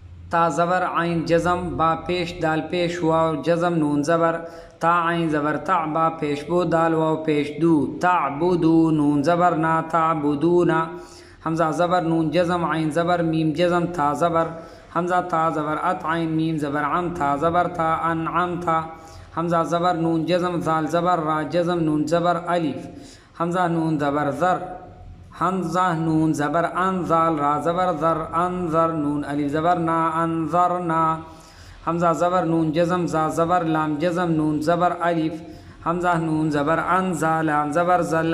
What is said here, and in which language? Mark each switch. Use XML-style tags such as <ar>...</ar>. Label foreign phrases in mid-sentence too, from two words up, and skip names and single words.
<ur>تا زبر عین جزم با پیش دال پیش واو جزم نون زبر تا عین زبر تا با پیش بو دال واو پیش دو تعبدو نون زبر نا تعبدونا حمزہ زبر نون جزم عین زبر میم جزم تا زبر حمزہ تا زبر ات عین میم زبر عم تا زبر تا انعم تا حمزہ زبر نون جزم ذال زبر را جزم نون زبر الف حمزہ نون زبر ذر حمزہ نون زبر ان ذال را زبر ذر انذر نون الف زبر نا انذرنا حمزہ زبر نون جزم زا زبر لام جزم نون زبر الف حمزہ نون زبر ان زا لام زبر زل</ur>